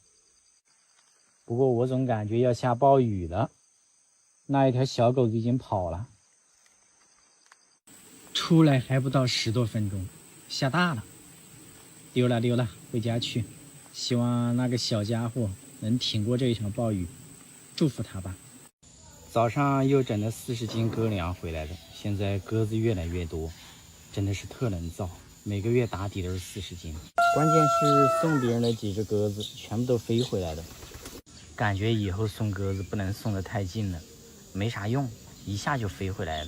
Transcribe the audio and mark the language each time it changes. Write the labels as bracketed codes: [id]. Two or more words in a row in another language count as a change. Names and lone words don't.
[zh] 不過我總感覺要下暴雨了，那一條小狗子已經跑了，出來還不到10多分鐘，下大了，溜了，回家去。希望那個小家伙能挺過這一場暴雨，祝福他吧。早上又整了40斤鴿糧回來的，現在鴿子越來越多，真的是特能造，每個月打底都是40斤。關鍵是送別人的幾隻鴿子全部都飛回來了，感覺以後送鴿子不能送得太近了，沒啥用，一下就飛回來了。